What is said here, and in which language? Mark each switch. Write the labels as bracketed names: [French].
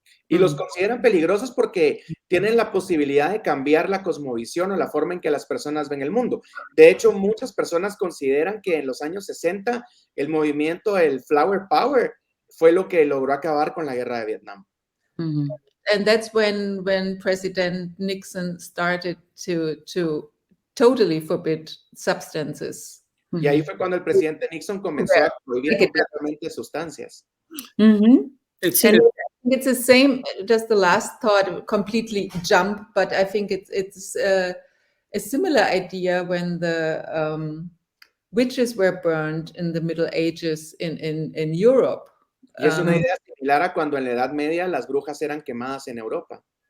[Spanish] Y los consideran peligrosos porque tienen la posibilidad de cambiar la cosmovisión o la forma en que las personas ven el mundo. De hecho, muchas personas consideran que en los años 60 el movimiento, el Flower Power, fue lo que logró acabar con la guerra de Vietnam. [English] And that's when President Nixon started to totally forbid substances. [Spanish] Y ahí fue cuando el presidente Nixon comenzó a prohibir completamente sustancias. [English] It's the same, just the last thought, completely jump, but I think it's a similar idea when the witches were burned in the Middle Ages in Europe. [Spanish] Y es una idea similar a cuando en la Edad Media las brujas eran quemadas en Europa.